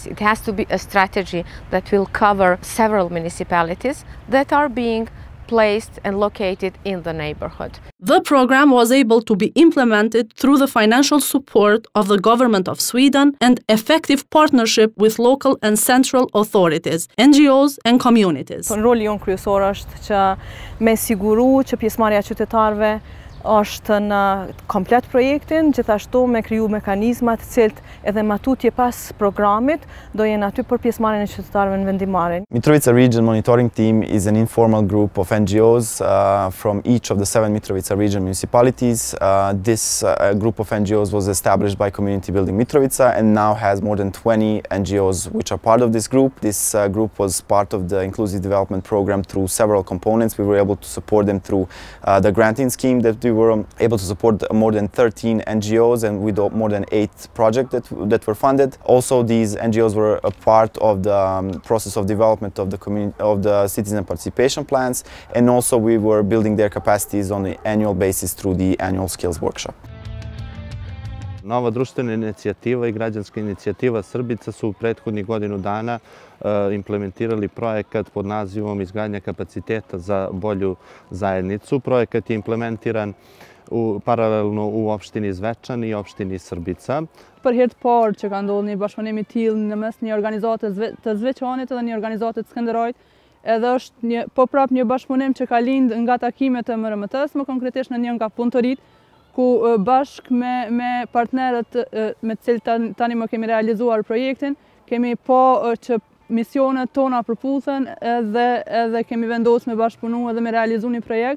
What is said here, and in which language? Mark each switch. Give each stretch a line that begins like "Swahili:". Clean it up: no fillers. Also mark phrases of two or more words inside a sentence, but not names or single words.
English: It has to be a strategy that will cover several municipalities that are being placed and located in the neighborhood. The program was able to be implemented through the financial support of the government of Sweden and effective partnership with local and central authorities, NGOs and communities.
Albanian: Roli jon kryesor është që me siguru që pjesëmarrja e qytetarëve është në komplet projektin, gjithashtu me kriju mekanizmat cilët edhe matutje pas programit do jenë aty për pjesëmarrjen e qytetarëve në vendimmarrje.
English: Mitrovica Region Monitoring Team is an informal group of NGOs from each of the 7 Mitrovica region municipalities. This group of NGOs was established by Community Building Mitrovica and now has more than 20 NGOs which are part of this group. This group was part of the Inclusive Development Program through several components. We were able to support them through the granting scheme that we were able to support more than 13 NGOs and with more than 8 projects that were funded. Also, these NGOs were a part of the process of development of the citizen participation plans, and also we were building their capacities on an annual basis through the annual skills workshop.
Serbian: Nova društvena inicijativa i građanska inicijativa Srbica su u prethodnih godinu dana implementirali projekat pod nazivom Izgradnja kapaciteta za bolju zajednicu. Projekat je implementiran paralelno u opštini Zvečan i opštini Srbica.
Albanian: Për herë të parë që ka ndodhur një bashkëpunim I tillë në mes një organizate të Zvečanit dhe një organizate të Skënderajit, edhe është prap një bashkëpunim që ka lind nga takimet e MRMT-s, më konkretisht në një nga punëtorit, ku bashk me partnerët me të cilët tani më kemi realizuar projektin, kemi që misionet tona përputhen edhe kemi vendosur me bashkëpunu edhe me realizu një projekt.